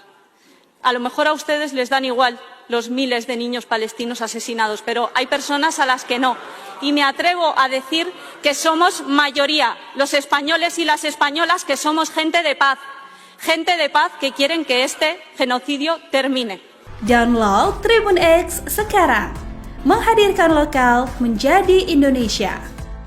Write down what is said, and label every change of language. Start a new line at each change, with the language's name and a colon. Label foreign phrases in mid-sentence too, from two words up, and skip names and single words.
Spanish: A lo mejor a ustedes les dan igual los miles de niños palestinos asesinados, pero hay personas a las que no. Y me atrevo a decir que somos mayoría, los españoles y las españolas, que somos gente de paz que quieren que este genocidio termine.
Indonesian: Download Tribun X sekarang, menghadirkan lokal menjadi Indonesia.